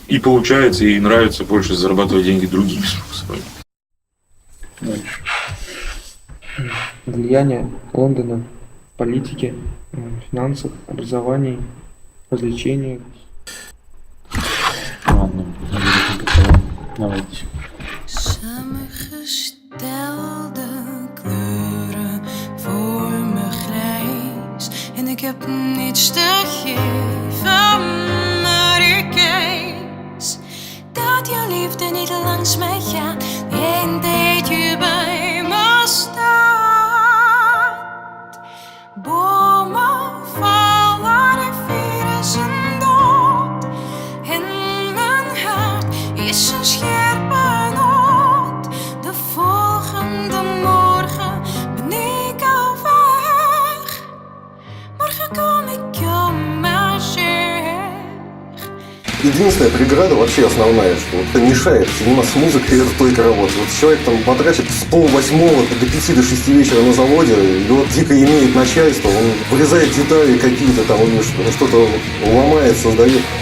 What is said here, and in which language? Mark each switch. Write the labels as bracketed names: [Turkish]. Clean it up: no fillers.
[Russian] И получается, и нравится больше зарабатывать деньги другими способами. влияние Лондона, политики, финансов, образований, развлечений. Ладно, давайте. [Dutch] Samengestelde kleuren voor me grijs. En ik heb niets te geven, maar ik kies dat je liefde niet langs mij gaat. En dat je bij me staat. Bomen vallen, rivieren zijn dood. En mijn hart is een scherpe noot. De volgende morgen ben ik al weg. Morgen kom ik om maar zeg. [Russian] Единственная преграда, вообще основная, что это мешает заниматься музыкой, это только работа. Вот человек там потратит с 7:30 до 5 до 6 вечера на заводе, и вот дико имеет начальство, он вырезает детали какие-то там, он что-то ломает, создает.